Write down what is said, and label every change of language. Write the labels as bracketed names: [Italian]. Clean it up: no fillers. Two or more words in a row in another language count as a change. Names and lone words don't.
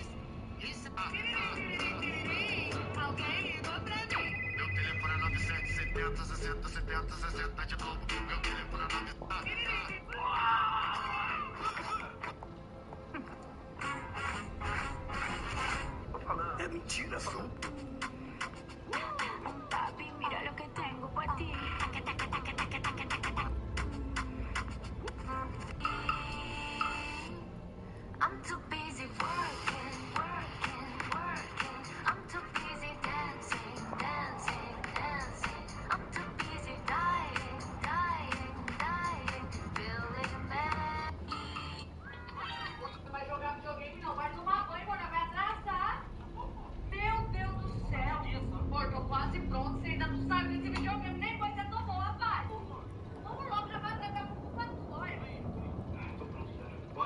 [Portuguese] E alguém ligou pra mim. Meu telefone é 9770 60 70 60 de novo. Meu telefone é 9770. É mentira, só. [Spanish] Papi, mira lo que tengo para ti. [English] I'm too busy working, working, working. I'm too busy dancing, dancing, dancing. I'm too busy dying, dying, dying. Feeling bad. [Portuguese] Vai jogar videogame não, vai tomar banho, mano, vai atrasar. Meu Deus do céu, Jesus, amor, tô quase pronto. Você ainda não sabe desse videogame, nem você tomou, rapaz. Vamos logo, já vai até com culpa sua. Tô pronto, bora.